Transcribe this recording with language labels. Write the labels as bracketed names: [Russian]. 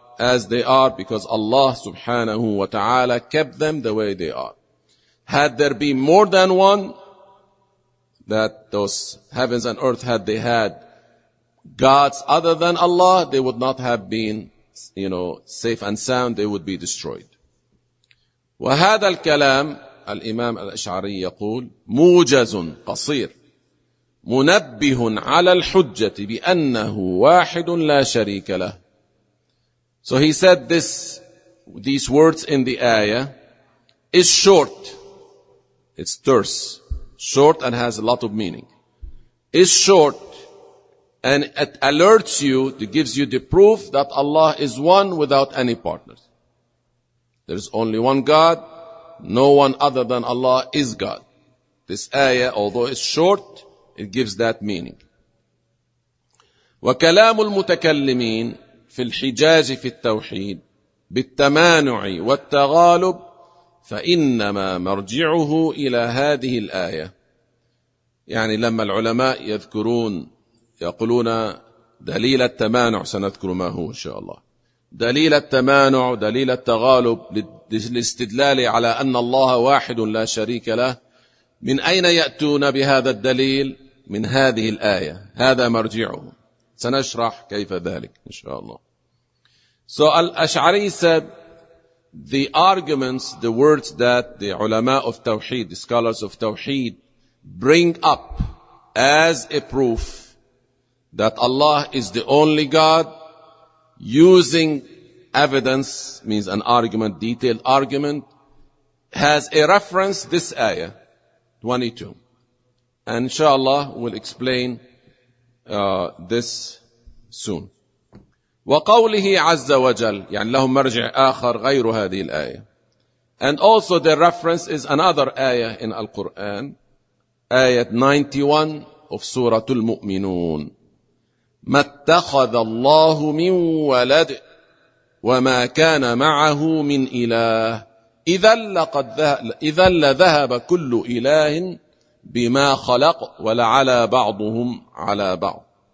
[English] as they are because Allah subhanahu wa ta'ala kept them the way they are. Had there been more than one, that those heavens and earth, had they had gods other than Allah, they would not have been, you know, safe and sound. They would be destroyed. [Arabic] وهذا الكلام الإمام الأشعري يقول موجز قصير منبه على الحجة بأنه واحد لا شريك له. [English] So he said these words in the ayah is short. It's terse. Short and has a lot of meaning. It's short and it alerts you, it gives you the proof that Allah is one without any partners. There is only one God. No one other than Allah is God. This ayah, although it's short, it gives that meaning. [Arabic] وكلام المتكلمين في الحجاج في التوحيد بالتمانع والتغالب فإنما مرجعه إلى هذه الآية. يعني لما العلماء يذكرون يقولون دليل التمانع, سنذكر ما هو إن شاء الله, دليل التمانع دليل التغالب للاستدلال على أن الله واحد لا شريك له, من أين يأتون بهذا الدليل؟ من هذه الآية, هذا مرجعه, سنشرح كيف ذلك إن شاء الله. [English] So Al-Ash'ari said, the arguments, the words that the ulama of Tawheed, the scholars of Tawheed, bring up as a proof that Allah is the only God, using evidence, means an argument, detailed argument, has a reference, this ayah, 22. And inshallah, we'll explain this soon. [Arabic] وقوله عز وجل, يعني لهم مرجع آخر غير هذه الآية. [English] And also the reference is another ayah in Al-Quran, ayah 91 of Surah Al-Mu'minun. [Arabic] ما اتخذ الله من ولد وما كان معه من إله إذا لذهب كل إله بما خلق ولعلى بعضهم على بعض.